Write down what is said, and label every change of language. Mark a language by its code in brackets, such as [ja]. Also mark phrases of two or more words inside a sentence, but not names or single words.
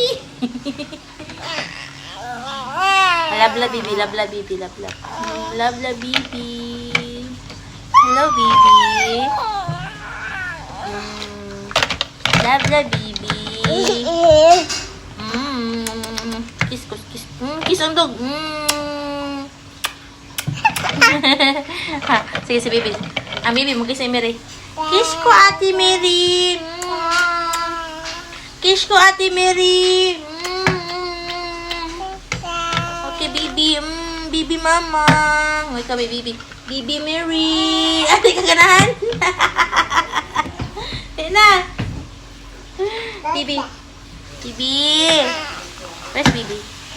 [tl] Labla, Bibi. Labla, Bibi. Labla. Labla, Bibi. Hello, Bibi. Labla, Bibi. Kiss, kiss, kiss. Kiss ang dog. Ha, sige, si Bibi. Ang Bibi mo, kiss si Mary. Kiss ko, Ate Mary. Kiss ko, Ate Mary. Okay, Bibi. Bibi Mama. Huwag ka, Bibi. Bibi Mary. Ate, kaganahan. Ayan na. Bibi. [en] Bibi. Where's Bibi?